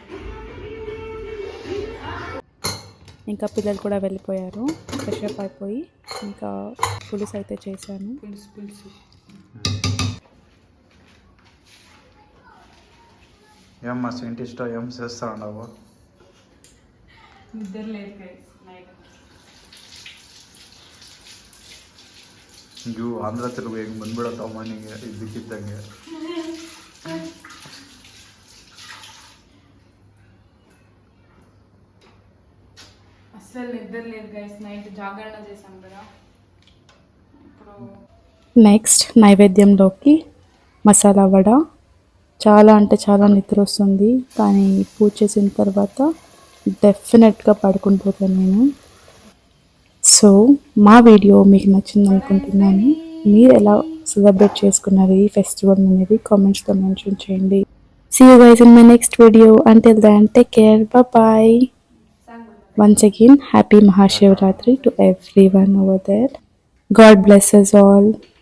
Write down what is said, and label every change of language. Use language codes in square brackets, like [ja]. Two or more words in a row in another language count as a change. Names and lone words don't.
[te] ఇంకా పిల్లలు కూడా వెళ్ళిపోయారు, [en] fresh up [te] అయిపోయి. ఇంకా పులుసు అయితే చేశాను. పులుసు ఏమ్మా సైంటిస్టో ఏం చేస్తా ఉండవు? నిద్ర లేదు [en] guys night. [kn] ಇವು ಆಂಧ್ರ ತೆಲುಗು ಹೆಂಗೆ ಬಂದ್ಬಿಡತ್ತವ ಮನೆಗೆ ಇದ್ದಕ್ಕಿದ್ದಂಗೆ. [te] అస్సలు నిద్ర లేదు గైస్, నైట్ జాగరణ చేశాం కదా. ఇప్పుడు నెక్స్ట్ నైవేద్యంలోకి మసాలా వడ. చాలా అంటే చాలా నిద్ర వస్తుంది, కానీ పూజ చేసిన తర్వాత డెఫినెట్గా పడుకుని పోతాను నేను. సో మా వీడియో మీకు నచ్చింది అనుకుంటున్నాను. మీరు ఎలా సెలబ్రేట్ చేసుకున్నారు ఈ ఫెస్టివల్ అనేది కామెంట్స్లో మెన్షన్ చేయండి. [en] See you guys in my next video. Until then, take care. Bye-bye. Once again, happy Mahashivratri to everyone over there. God bless us all.